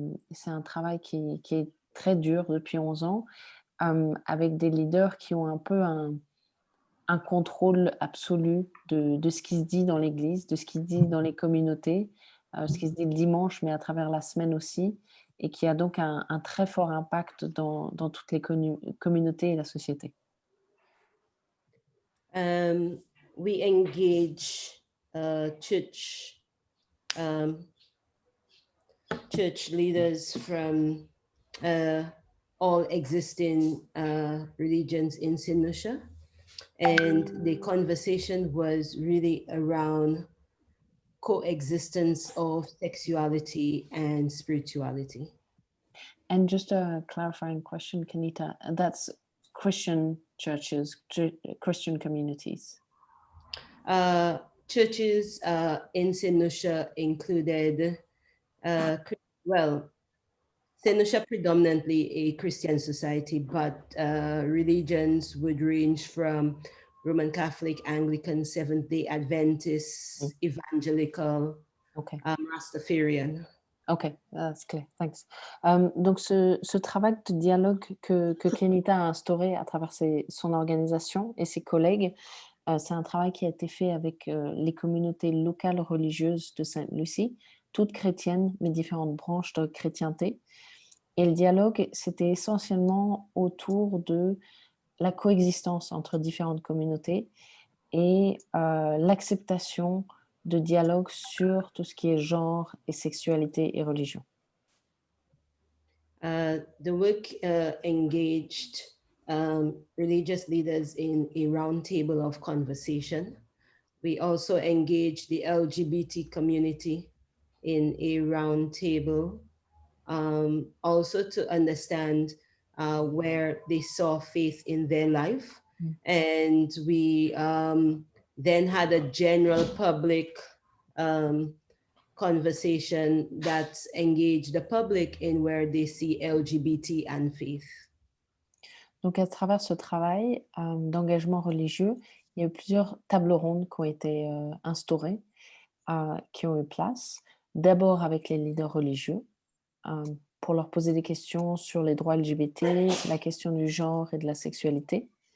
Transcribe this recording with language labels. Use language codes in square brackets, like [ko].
[fr] C'est un travail qui est très dur depuis 11 ans, avec des leaders qui ont un peu un contrôle absolu de ce qui se dit dans l'Église, de ce qui se dit dans les communautés, ce qui se dit le dimanche, mais à travers la semaine aussi, et qui a donc un très fort impact dans toutes les communautés et la société. [en] We engage church leaders from all existing religions in St. Lucia, and the conversation was really around coexistence of sexuality and spirituality. And just a clarifying question, Kenita, that's Christian churches, Christian communities. Churches in St. Lucia included, St. Lucia predominantly a Christian society, but religions would range from Roman Catholic, Anglican, Seventh-day Adventist, Evangelical, Rastafarian. Ok, that's clear, thanks. [fr] Donc ce travail de dialogue que Kenita a instauré à travers son organisation et ses collègues, c'est un travail qui a été fait avec les communautés locales religieuses de Sainte-Lucie, toutes chrétiennes, mais différentes branches de chrétienté. Et le dialogue, c'était essentiellement autour de la coexistence entre différentes communautés et l'acceptation de dialogue sur tout ce qui est genre et sexualité et religion. [en] The work engaged religious leaders in a roundtable of conversation. We also engaged the LGBT community in a roundtable, also to understand where they saw faith in their life. And we then had a general public conversation that engaged the public in where they see LGBT and faith. [fr] Donc à travers ce travail d'engagement religieux, il y a eu plusieurs tables rondes qui ont été instaurées, qui ont eu place, d'abord avec les leaders religieux, pour leur poser des questions sur les droits LGBT, la question du genre et de la sexualité.